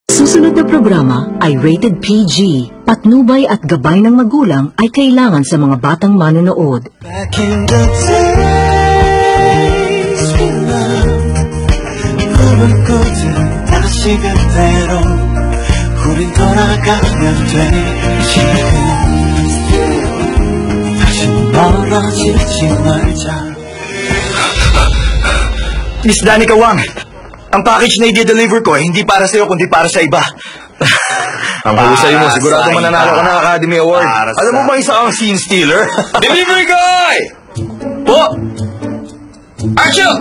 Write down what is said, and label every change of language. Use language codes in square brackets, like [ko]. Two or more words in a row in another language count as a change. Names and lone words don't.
[tl] sumusunod na programa ay rated PG. Patnubay at gabay ng magulang ay kailangan sa mga batang manonood. [en] Back in the days we loved, [ko] 꿈을 꾸듯 다시 그대로 우린 돌아가면 돼. 지금 다시 멀어지지 말자. [tl] Miss Danica Wang, ang package na i-deliver ko hindi para sa'yo kundi para sa iba. Ang husay mo, sigurado mananalo ka ng Academy Award. Alam mo ba isa kang [en] scene stealer? Delivery guy! [tl] Po! [en] Action!